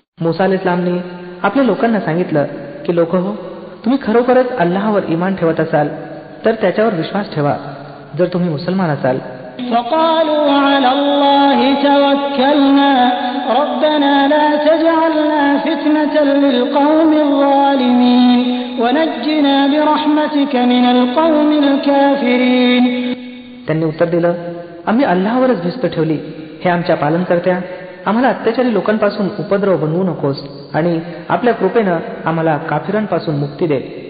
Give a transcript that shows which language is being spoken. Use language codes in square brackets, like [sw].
[mr] मूसा अलैहिस्सलामने आपल्या लोकांना सांगितलं की लोकहो, तुम्ही खरोखरच अल्लाहवर ईमान ठेवत असाल तर त्याच्यावर विश्वास ठेवा जर तुम्ही मुसलमान असाल. [ar] فقالوا على الله توكلنا ربنا لا تجعلنا فتنة للقوم الظالمين ونجنا برحمتك من القوم الكافرين. [mr] त्यांनी उत्तर दिलं, आम्ही अल्लाहवरच भिस्त ठेवली. हे आमच्या पालनकर्त्या, आम्हाला अत्याचारी लोकांपासून उपद्रव बनवू नकोस आणि आपल्या कृपेनं आम्हाला काफिरांपासून मुक्ती दे.